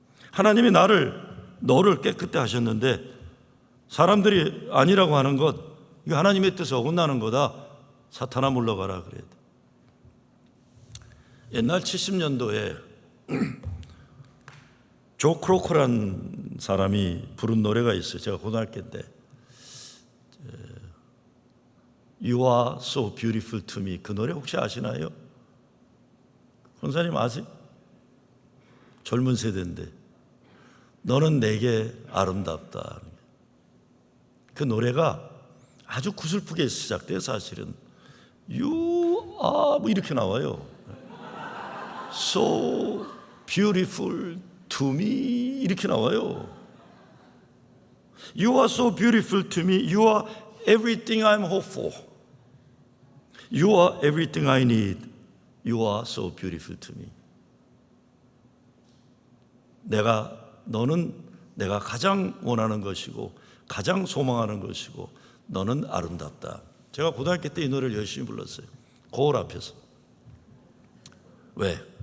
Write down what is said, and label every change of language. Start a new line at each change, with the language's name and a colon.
Korean: 하나님이 너를 깨끗게 하셨는데 사람들이 아니라고 하는 것, 이거 하나님의 뜻에 어긋나는 거다. 사탄아 물러가라 그래야 돼. 옛날 70년도에 조 크로커라는 사람이 부른 노래가 있어요. 제가 고등학교 때
English: You are so beautiful to me.
Korean: 그 노래 혹시 아시나요? 권사님 아세요? 젊은 세대인데 너는 내게 아름답다. 그 노래가 아주 구슬프게 시작돼요. 사실은
English: You are
Korean: 뭐 이렇게 나와요.
English: So beautiful to me
Korean: 이렇게 나와요.
English: You are so beautiful to me. You are everything I'm hope for. You are everything I need. You are so beautiful to me.
Korean: 너는 내가 가장 원하는 것이고 가장 소망하는 것이고 너는 아름답다. 제가 고등학교 때 이 노래를 열심히 불렀어요. 거울 앞에서. 왜?